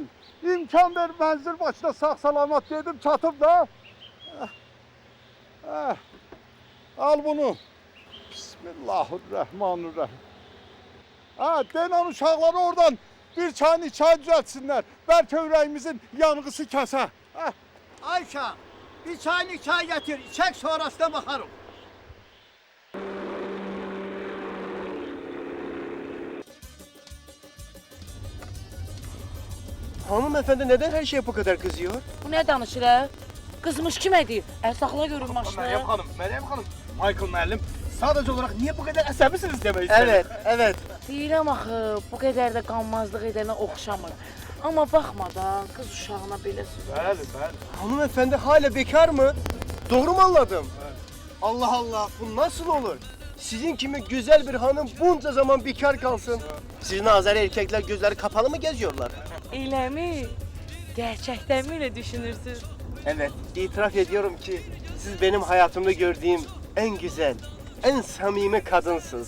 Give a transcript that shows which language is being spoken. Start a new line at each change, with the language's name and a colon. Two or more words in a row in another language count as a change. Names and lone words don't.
Azerbaijani: İmkan ver mənzil başına sağ salamat dedim çatıb da. Al bunu. Bismillahirrahmanirrahim. Denan uşaqları oradan bir çayını çay düzəltsinlər. Bəlkə ürəyimizin yanğısı kəsə. Ayşə, bir çayını çay getir. İçək sonrasına baxarım.
Turkish: Hanımefendi neden her şeye bu kadar kızıyor?
Azerbaijani: Bu ne danışır ha? Kızmış kim edir? Sakla görün maşını. Meryem Hanım, Michael müəllim,
Turkish: sadece olarak niye bu kadar
Azerbaijani: əsəbisiniz demək istədim.
Turkish: Evet.
Azerbaijani: Deyirəm axı, bu qədər də qanmazlıq edənə oxşamır. Amma baxma da, qız uşağına belə söz. Bəli.
Turkish: Hanımefendi hala bekar mı? Doğru mu anladım? Allah Allah, bu nasıl olur? Sizin kimi güzel bir hanım bunca zaman bekar kalsın. Sizin Azeri erkekler gözleri kapalı mı geziyorlar?
Azerbaijani: Elə mi?
Turkish: Gerçekten mi öyle düşünürsün? Evet, itiraf ediyorum ki siz benim hayatımda gördüğüm en güzel, en samimi kadınsınız.